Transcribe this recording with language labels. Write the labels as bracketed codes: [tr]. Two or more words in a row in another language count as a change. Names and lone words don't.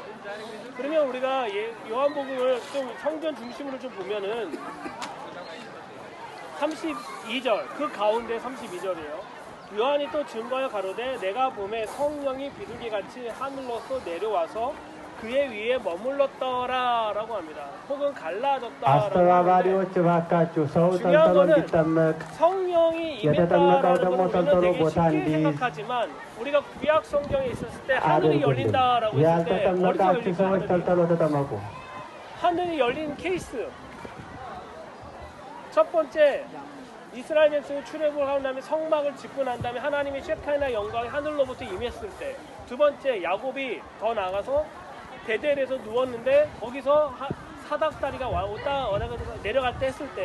[ko] 그러면 우리가 요한복음을 좀 성전 중심으로 좀 보면은 32절 그 가운데 32절이에요. 요한이 또 증거하여 가로되 내가 봄에 성령이 비둘기같이 하늘로서 내려와서 그의 위에 머물렀더라라고 합니다. 혹은 갈라졌다라고 [am] አስተባባሪዎች እባካችሁ ሰው ተልተሎ እንዲጠመቅ [ko] 성령이 [am] የተጠመቀው [ko] 임했다라는 [am] ደግሞ [ko] 걸 우리는 [am] ተልተሎ [ko] 되게 [am] ቦታ [ko] 쉽게 [am] እንዲይዝ [ko] 생각하지만 우리가 구약 성경에 있었을 때 하늘이 [am] አድርጉልን። [ko] 열린다라고 했을 때 어디서 [am] ያልተጠመቃችሁ [ko] 열릴까? [am] ሰዎች ተልተሎ ተጠመቁ። [ko] 하늘이 열린 케이스. 첫 번째 이스라엘 백성이 출애굽을 한 다음에 성막을 짓고 난 다음에 하나님의 셰카이나 영광이 하늘로부터 임했을 때. 두 번째 야곱이 더 나가서 베델에서 누웠는데 거기서 사닥다리가 내려갈 때 했을 때.